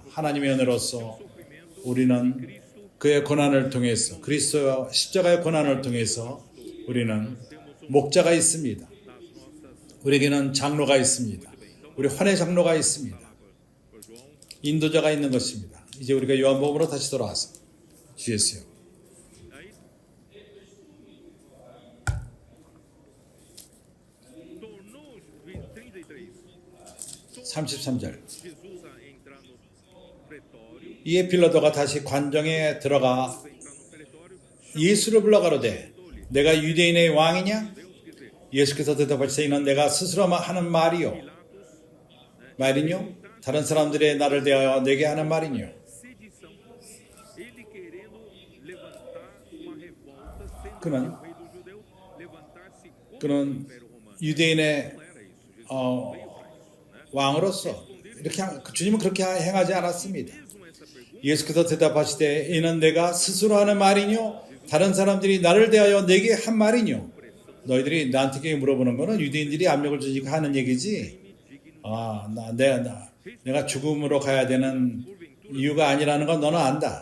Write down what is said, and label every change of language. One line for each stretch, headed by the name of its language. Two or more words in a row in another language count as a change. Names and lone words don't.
Korean: 하나님의 은혜로서 우리는 그의 고난을 통해서 그리스도 십자가의 고난을 통해서 우리는 목자가 있습니다. 우리에게는 장로가 있습니다. 우리 환의 장로가 있습니다. 인도자가 있는 것입니다. 이제 우리가 요한복음으로 다시 돌아와서 주 예수요.
Portuguese: tornou 33.
Korean: 33절
Portuguese: Jesus a entrar no pretório,
Korean: 이에 빌라도가 다시 관정에 들어가
Portuguese: entrar no pretório,
Korean: 예수를 불러 가로되 내가 유대인의 왕이냐?
Portuguese: Deus quiser.
Korean: 예수께서 대답하시되 이는 내가 스스로 하는 말이요 말이뇨? 다른 사람들의 나를 대하여 내게 하는 말이뇨?
Portuguese: Sedição. Ele querendo levantar uma revolta, sendo
Korean: 그는
Portuguese: o rei dos judeus, levantar-se contra o
Korean: 그는
Portuguese: Império Romano.
Korean: 유대인의
Portuguese: Não era isso. Jesus veio para isso.
Korean: 왕으로서 이렇게 주님은 그렇게 행하지 않았습니다.
Portuguese: Mesmo essa pergunta,
Korean: 예수께서 대답하시되 이는 내가 스스로 하는 말이뇨? 다른 사람들이 나를 대하여 내게 한 말이뇨? 너희들이 나한테 물어보는 거는 유대인들이 압력을 주니까 하는 얘기지. 내가 죽음으로 가야 되는 이유가 아니라는 건 너는 안다.